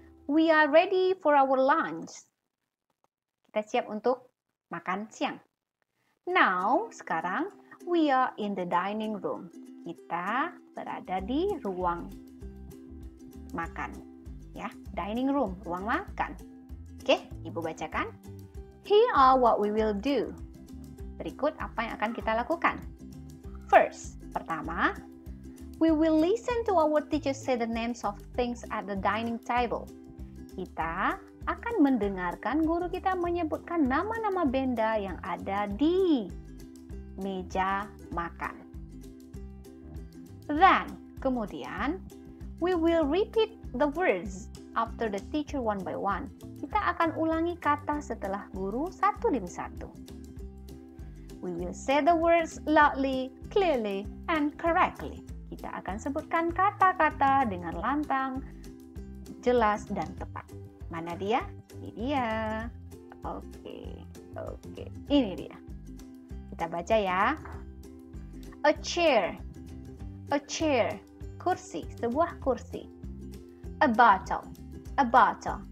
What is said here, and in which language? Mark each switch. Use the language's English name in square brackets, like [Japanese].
[English] We are ready for our lunch. [Indonesian] Kita siap untuk makan siang. [English] Now, [Indonesian] sekarang [English] we are in the dining room. [Indonesian] Kita berada di ruang makan. Ya, [English] dining room, [Indonesian] ruang makan. Oke, Ibu bacakan. [English] Here are what we will do. [Indonesian] Berikut apa yang akan kita lakukan. [English] First, [Indonesian] pertama, [English] we will listen to our teacher say the names of things at the dining table. [Indonesian] Kita akan mendengarkan guru kita menyebutkan nama-nama benda yang ada di meja makan. [English] Then, [Indonesian] kemudian, [English] we will repeat the words after the teacher one by one. [Indonesian] Kita akan ulangi kata setelah guru satu demi satu. [English] We will say the words loudly, clearly, and correctly. [Indonesian] Kita akan sebutkan kata-kata dengan lantang, jelas, dan tepat. Mana dia? Ini dia. Oke. Ini dia. Kita baca ya. [English] A chair. A chair. [Indonesian] Kursi. Sebuah kursi. [English] A bottle. A bottle.